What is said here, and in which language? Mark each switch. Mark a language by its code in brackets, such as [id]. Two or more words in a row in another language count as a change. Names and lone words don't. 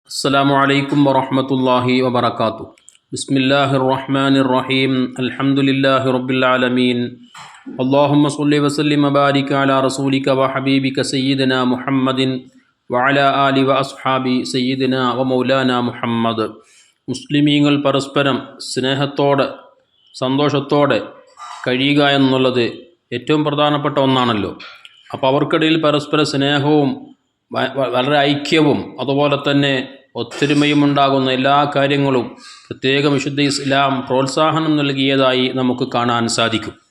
[ar] السلام عليكم ورحمة الله وبركاته. بسم الله الرحمن الرحيم. الحمد لله رب العالمين. اللهم صل وسلم وبارك على رسولك وحبيبك سيدنا محمد وعلى آله وأصحابه سيدنا ومولانا محمد. [ml] മുസ്ലിമീങ്ങൾ പരസ്പരം സ്നേഹത്തോടെ സന്തോഷത്തോടെ കഴിയുക എന്നുള്ളത് ഏറ്റവും പ്രധാനപ്പെട്ട ഒന്നാണല്ലോ. അപ്പോൾ അവർക്കിടയിൽ പരസ്പര സ്നേഹവും വളരെ ഐക്യവും അതുപോലെ തന്നെ ഒത്തൊരുമയും ഉണ്ടാകുന്ന എല്ലാ കാര്യങ്ങളും പ്രത്യേകം വിശുദ്ധ ഇസ്ലാം പ്രോത്സാഹനം നൽകിയതായി നമുക്ക് കാണാൻ സാധിക്കും.